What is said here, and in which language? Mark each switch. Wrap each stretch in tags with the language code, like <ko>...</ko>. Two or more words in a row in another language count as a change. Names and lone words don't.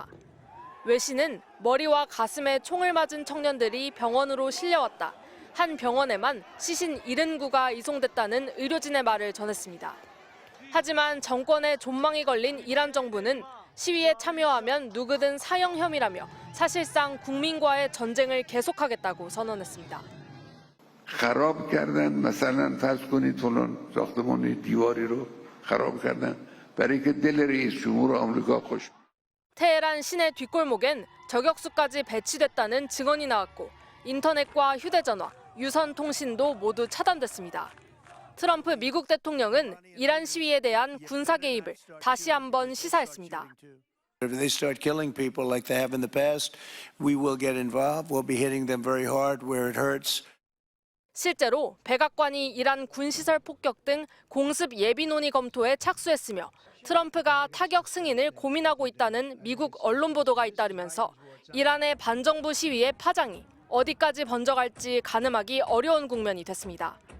<ko>외신은 머리와 가슴에 총을 맞은 청년들이 병원으로 실려왔다. 한 병원에만 시신 79가 이송됐다는 의료진의 말을 전했습니다. 하지만 정권의 존망이 걸린 이란 정부는 시위에 참여하면 누구든 사형 혐의라며 사실상 국민과의 전쟁을 계속하겠다고 선언했습니다.</ko> <fa>خراب کردن مثلا فرض کنید فلان ساختمان دیواری رو خراب کردن برای که دل رئیس جمهور آمریکا خوش.</fa> <ko>테헤란 시내 뒷골목엔 저격수까지 배치됐다는 증언이 나왔고 인터넷과 휴대전화, 유선 통신도 모두 차단됐습니다. 트럼프 미국 대통령은 이란 시위에 대한 군사 개입을 다시 한번 시사했습니다.</ko> <en>If they start killing people like they have in the past, we will get involved. We'll be hitting them very hard where it hurts.</en> <ko>실제로 백악관이 이란 군시설 폭격 등 공습 예비 논의 검토에 착수했으며 트럼프가 타격 승인을 고민하고 있다는 미국 언론 보도가 잇따르면서 이란의 반정부 시위의 파장이 어디까지 번져갈지 가늠하기 어려운 국면이 됐습니다.</ko>